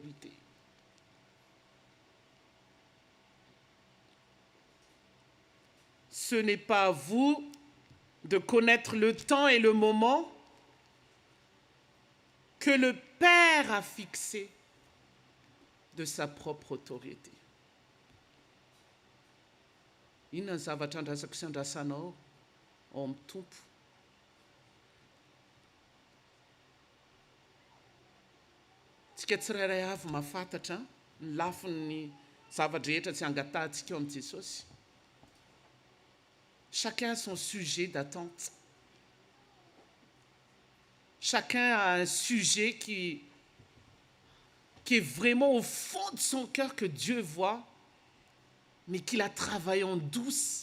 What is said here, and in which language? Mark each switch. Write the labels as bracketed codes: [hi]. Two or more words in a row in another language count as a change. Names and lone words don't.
[fr] » Ce n'est pas à vous de connaître le temps et le moment que le Père a fixé de sa propre autorité. [mg] Inona ny zavatra andrasako sy andrasanao ao amin'ny tompo. Tsika tsirairay avy mahafantatra ny lafin'ny zavatra rehetra tsy angatahantsika eo amin'i Jesosy. [fr] Chacun a son sujet d'attente. Chacun a un sujet qui est vraiment au fond de son cœur que Dieu voit, mais qu'il a travaillé en douce.